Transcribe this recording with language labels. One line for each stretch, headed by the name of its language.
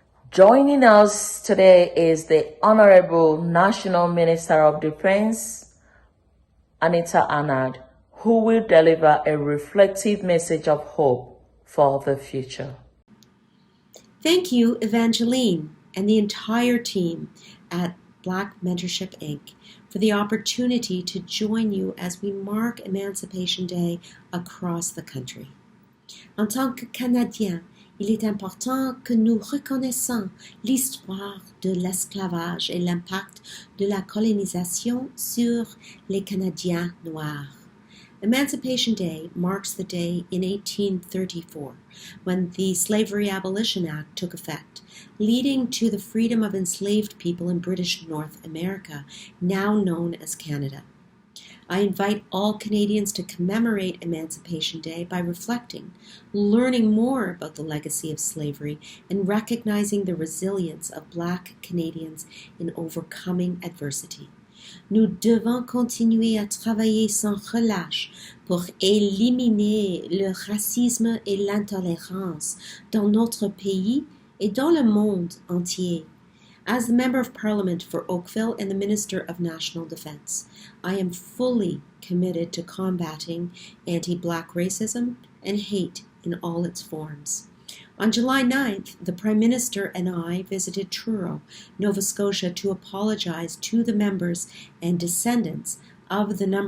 English: Joining us today is the Honorable National Minister of Defense, Anita Arnard, who will deliver a reflective message of hope for the future. Thank you, Evangeline, and the entire team at Black Mentorship Inc. for the opportunity to join you as we mark Emancipation Day across the country.
French: En tant que Canadiens, il est important que nous reconnaissons l'histoire de l'esclavage et l'impact de la colonisation sur les Canadiens noirs.
English: Emancipation Day marks the day in 1834 when the Slavery Abolition Act took effect, leading to the freedom of enslaved people in British North America, now known as Canada. I invite all Canadians to commemorate Emancipation Day by reflecting, learning more about the legacy of slavery, and recognizing the resilience of Black Canadians in overcoming adversity.
French: Nous devons continuer à travailler sans relâche pour éliminer le racisme et l'intolérance dans notre pays et dans le monde entier.
English: As the Member of Parliament for Oakville and the Minister of National Defense, I am fully committed to combating anti-Black racism and hate in all its forms. On July 9th, the Prime Minister and I visited Truro, Nova Scotia, to apologize to the members and descendants of the No.